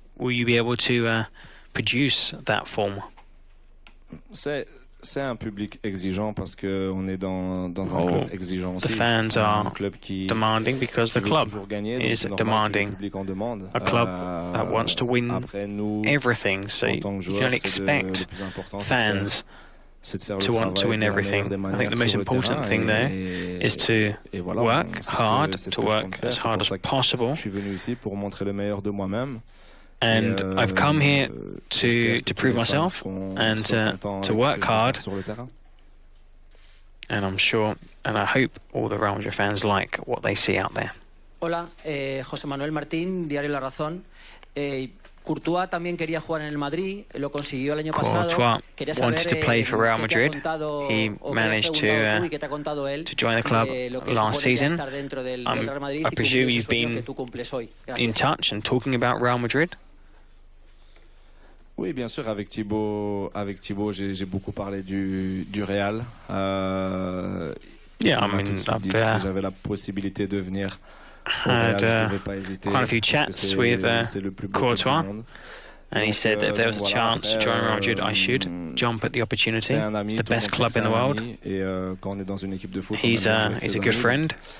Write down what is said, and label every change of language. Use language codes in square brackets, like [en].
[en] Will you be able to produce that form? [fr] C'est un public exigeant parce que on est dans un club exigeant aussi. [en] The fans are demanding because the club is demanding. A club that wants to win everything, so you can expect fans to want to win everything. I think the most important thing there is to work hard, to work as hard as possible. [fr] Je suis venu ici pour montrer le meilleur de moi-même. [en] And I've come here to prove myself and to work hard. And I'm sure, and I hope all the Real Madrid fans like what they see out there. [es] Hola, José Manuel Martín, Diario La Razón. Courtois también quería jugar en el Madrid, lo consiguió el año pasado. [en] Courtois wanted to play for Real Madrid. He managed to join the club last season. I presume you've been in touch and talking about Real Madrid? [fr] Oui, bien sûr, avec Thibaut, j'ai beaucoup parlé du Real. [en] Yeah, I mean, [fr] si j'avais la possibilité de venir au Real, je devrais pas hésiter. [en] Quite a few chats with Courtois, and he said that if there was a chance to join Real Madrid, I should jump at the opportunity. It's the best club in the world. He's a good friend.